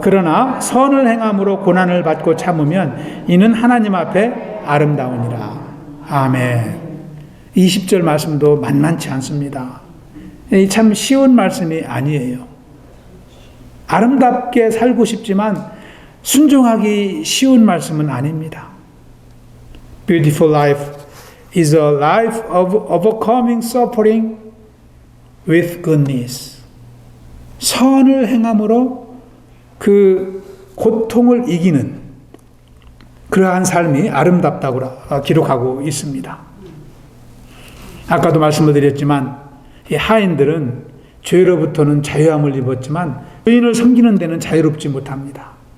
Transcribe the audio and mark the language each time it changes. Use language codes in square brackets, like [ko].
[ko] 그러나 선을 행함으로 고난을 받고 참으면 이는 하나님 앞에 아름다우니라. 아멘. 20절 말씀도 만만치 않습니다. 참 쉬운 말씀이 아니에요. 아름답게 살고 싶지만 순종하기 쉬운 말씀은 아닙니다. [en] Beautiful life is a life of overcoming suffering with goodness. [ko] 선을 행함으로 그 고통을 이기는 그러한 삶이 아름답다고 기록하고 있습니다. 아까도 말씀을 드렸지만 이 하인들은 죄로부터는 자유함을 입었지만 주인을 섬기는 데는 자유롭지 못합니다.